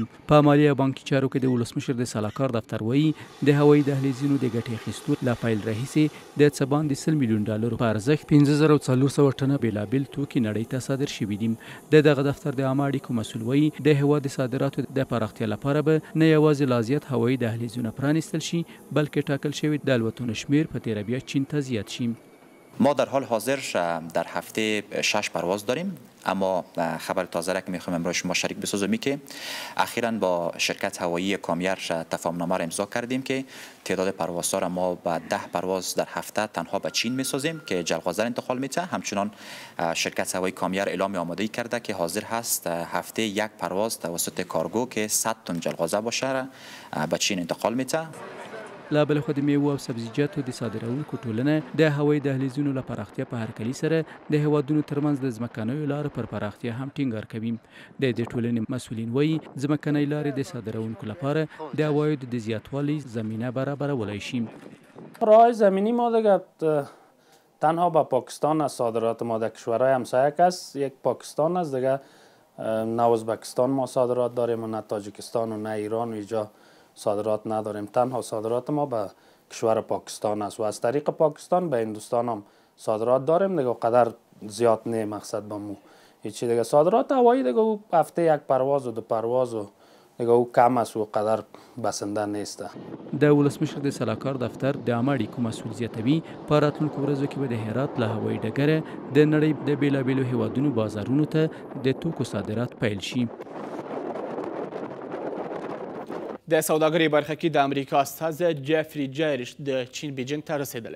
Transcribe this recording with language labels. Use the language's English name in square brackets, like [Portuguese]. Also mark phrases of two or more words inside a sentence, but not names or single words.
[Pashto] په مالي او بانکي چارو کې د ولسمشر د سلاکار دفتر وایي د هوایي دهلیزونو د ګټې اخیستو له پیل راهیسې د څه باندې 100 میلیون ډالرو په ارزښت 15400 ټنه بېلابېل توکي نړۍ ته صادر شوي دي. د دغه دفتر د عامه اړیکو مسؤل وایي د هیواد د صادراتو د پراختیا لپاره به نه یوازې لازیات هوایي دهلیزونه پرانیستل شي بلکې ټاکل شوي د الوتنو شمیر په تیره بیا چین ته زیات شي. [Persian] ما در حال حاضر در هفته 6 پرواز داریم، اما خبر تازه را که میخوام امروز شما شریک بسازم که اخیراً با شرکت هوایی کامیر تفاهمنامه را امضا کردیم که تعداد پروازها را ما با 10 پرواز در هفته تنها به چین میسازیم که جلغوزه انتقال میده. همچنان شرکت هوایی کامیر اعلام آمادگی کرده که حاضر هست هفته 1 پرواز توسط کارگو که 100 تن جلغوزه باشه را به چین انتقال میده. [Pashto] لا بل خو د میوه او سبزیجاتو د صادرونکو ټولنه د هوایي دهلیزونو له پراختیا په هرکلي سره د هیوادونو ترمنځ د ځمکنیو لارو پر پراختیا هم ټینګار کوي. د دې ټولنې مسؤلین وایي ځمکنۍ لارې د صادرونکو لپاره د عوایدو د زیاتوالي زمینه برابرولی شي. [Persian] راههای زمینی ما دیگه تنها با پاکستان از صادرات ما در کشورهای همسایه است. یک پاکستان است دیگه، نه ازبکستان ما صادرات داریم و نه تاجیکستان و نه ایران و اینجا صادرات نداریم. تنها صادرات ما به کشور پاکستان است و از طریق پاکستان به هندوستان هم صادرات داریم دیگه، قدر زیاد نه مقصد به مو هیچی دیگه. صادرات هوایی دیگه او هفته 1 پرواز و 2 پرواز و دیگه او کم است و قدر بسنده نیست. [Pashto] د ولسمشر د سلاکار دفتر د عامه اړیکو مسؤل زیاتوي په راتلونکو ورځو کې به د هرات له هوایي ډګره د نړۍ د بېلابېلو هیوادونو بازارونو ته د توکو صادرات پیل شي. د سوداګرۍ برخه کې د امریکا استازی جیفري جایرش د چین بیجینګ ته رسېدلی.